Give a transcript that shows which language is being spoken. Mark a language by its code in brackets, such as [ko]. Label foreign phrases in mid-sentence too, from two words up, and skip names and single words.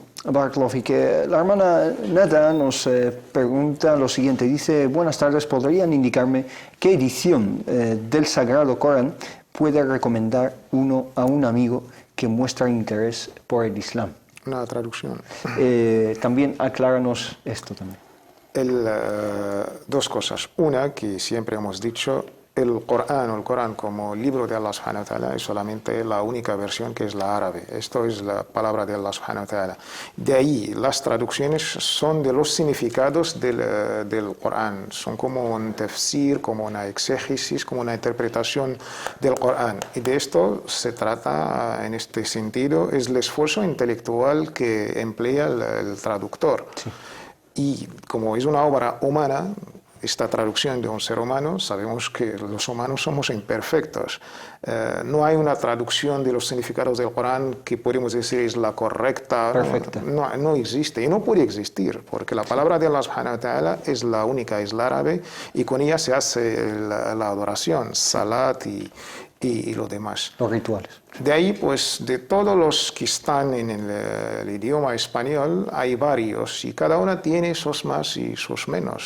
[es] Barakallahu, que la hermana Nada nos pregunta lo siguiente, dice: buenas tardes, ¿podrían indicarme qué edición del Sagrado Corán puede recomendar uno a un amigo que muestra interés por el Islam? Una traducción. También acláranos esto también. Dos cosas. Una, que siempre hemos dicho, el Corán como libro de [ar] الله سبحانه وتعالى [es] es solamente la única versión, que es la árabe. Esto es la palabra de [ar] الله سبحانه وتعالى. [es] De ahí las traducciones son de los significados del Corán. Son como un tafsir, como una exégesis, como una interpretación del Corán. Y de esto se trata en este sentido, es el esfuerzo intelectual que emplea el traductor. Sí. Y como es una obra humana, esta traducción de un ser humano, sabemos que los humanos somos imperfectos. No hay una traducción de los significados del Corán que podemos decir es la correcta. Perfecta. No existe y no puede existir, porque la palabra de [ar] الله سبحانه وتعالى [es] es la única, es la árabe, y con ella se hace la adoración, salat y lo demás. Los rituales. De ahí, pues, de todos los que están en el idioma español, hay varios y cada una tiene sus más y sus menos.